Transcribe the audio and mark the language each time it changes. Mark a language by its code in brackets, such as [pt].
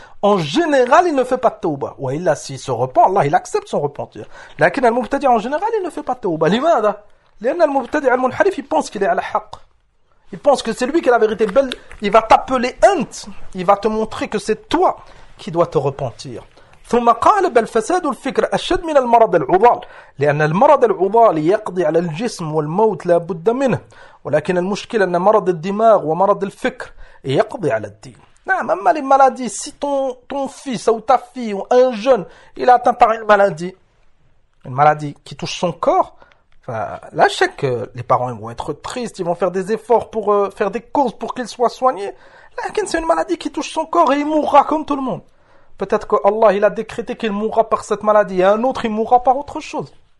[fr] En général, il ne fait pas de tawba. Ou illa, s'il se repent, Allah, il accepte son repentir. Lakin al-mubtadi' en général, il ne fait pas de tawba. Limada? Lian al-mubtadi' al-munharif, il pense qu'il est al-haq. Il pense que c'est lui qui a la vérité belle. Il va t'appeler ant. Il va te montrer que c'est toi qui dois te repentir. [ar] ثم قال بل فساد الفكر أشد من المرض العضال لأن المرض العضال يقضي على الجسم والموت لا بد منه ولكن المشكلة أن مرض الدماغ ومرض الفكر يقضي على الدين. نعم أما [fr] les maladies, si ton fils ou ta fille ou un jeune il a atteint par une maladie qui touche son corps, là je sais que les parents ils vont être tristes, ils vont faire des efforts pour faire des courses pour qu'il soit soigné. [ar] لكن [fr] c'est une maladie qui touche son corps et il mourra comme tout le monde. Peut-être que Allah il a décrété qu'il mourra par cette maladie et un autre il mourra par autre chose.